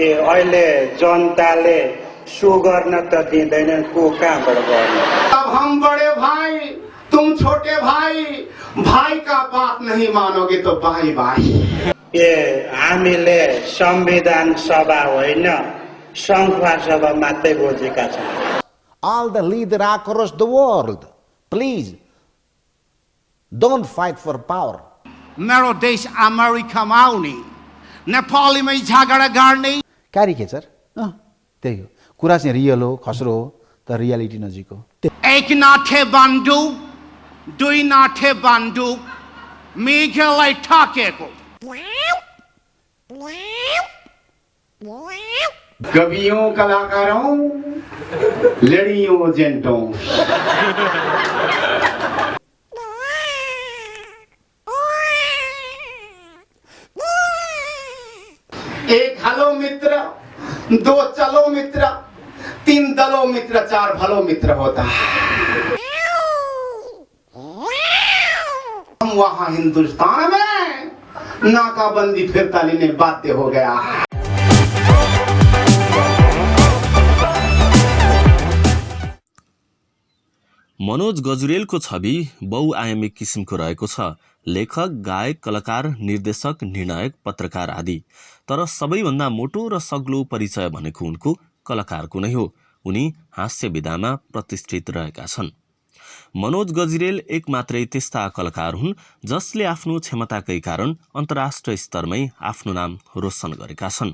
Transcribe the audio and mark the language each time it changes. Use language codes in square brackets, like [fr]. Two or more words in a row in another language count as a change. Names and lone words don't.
[ne] अहिले जनताले सु गर्न त दिँदैनन्, को कहाँबाट गर्ने? [hi] अब हम बड़े भाई, तुम छोटे भाई, भाई का बात नहीं मानोगे तो भाई भाई। [ne] हामीले संविधान सभा होइन, संखुवा सभा मात्रै बुझेका छौँ। [en] All the leaders across the world, please don't fight for power. [ne] मेरो देश अमेरिकामा आउने, नेपालीमै झगडा गर्ने। क्यारिकेचर त्यही हो, कुरा चाहिँ रियल हो, खस्रो हो, तर रियालिटी नजिक हो। एक नाठे बन्दुक, दुई नाठे बन्दुक, मेघलाई ठाकेको। [hi] कवियों, कलाकारों, लड़ियों, जेंटों। एक हलो मित्र, दो चलो मित्र, तीन दलो मित्र, चार भलो मित्र होता है। हम वहां हिंदुस्तान में नाकाबंदी फिरता लेने बाध्य हो गया। [ne] मनोज गजुरेलको छवि बहुआयामिक किसिमको रहेको छ। लेखक, गायक, कलाकार, निर्देशक, निर्णायक, पत्रकार आदि। तर सबैभन्दा मोटो र सग्लो परिचय भनेको उनको कलाकारको नै हो। उनी हास्य विधामा प्रतिष्ठित रहेका छन्। मनोज गजुरेल एक मात्रै त्यस्ता कलाकार हुन् जसले आफ्नो क्षमताकै कारण अन्तर्राष्ट्रिय स्तरमै आफ्नो नाम रोशन गरेका छन्।